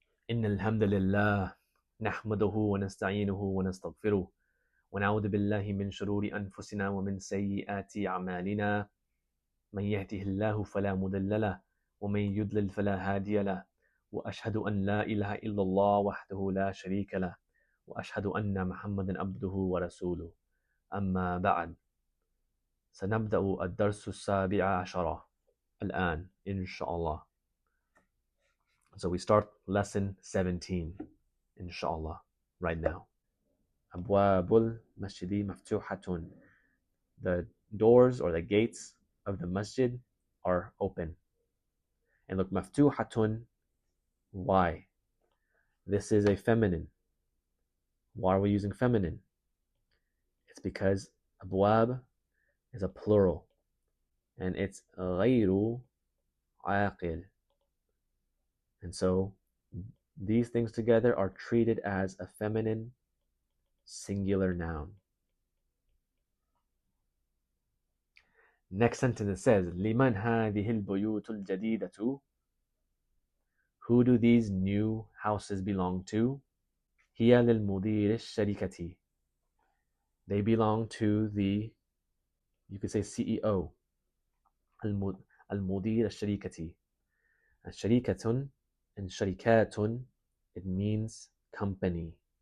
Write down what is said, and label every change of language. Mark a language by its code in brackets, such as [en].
[ar] إن الحمد لله نحمده ونستعينه ونستغفره ونعوذ بالله من شرور أنفسنا ومن سيئات أعمالنا من يهده الله فلا مضل له ومن يضلل فلا هادي له وأشهد أن لا إله إلا الله وحده لا شريك له وأشهد أن محمدا عبده ورسوله أما بعد سنبدأ الدرس السابع عشر الآن إن شاء الله. [en] So we start lesson 17 inshallah right now. [ar] أبواب المسجد مفتوحة. [en] The doors or the gates of the masjid are open. And look, مفتوحة, why? This is a feminine. Why are we using feminine? It's because أبواب is a plural and it's غير عاقل. And so these things together are treated as a feminine singular noun. Next sentence says [ar] لمن هذه البيوت الجديدة. [en] Who do these new houses belong to? [ar] هي للمدير الشركة. [en] They belong to the, you could say CEO. [ar] المدير الشركة. [en] الشركة and شركات, it means company.